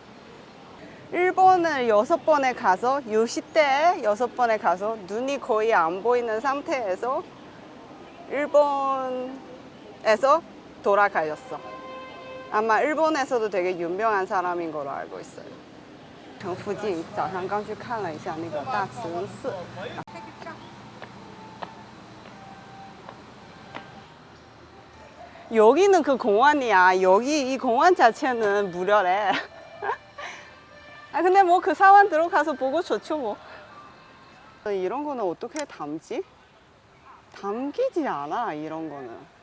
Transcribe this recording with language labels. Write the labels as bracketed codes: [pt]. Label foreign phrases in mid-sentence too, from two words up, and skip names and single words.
[ko] 일본을 6번에 가서 60대에 6번에 가서 눈이 거의 안 보이는 상태에서 일본에서 돌아가셨어. 아마 일본에서도 되게 유명한 사람인 걸로 알고 있어요. [zh] 城附近早上刚去看了一下那个大慈恩寺。 [ko] 여기는 그 공원이야. 여기 이 공원 자체는 무료래. 아 근데 뭐 그 사원 들어가서 보고 좋죠 뭐. 이런 거는 어떻게 담지? 담기지 않아 이런 거는.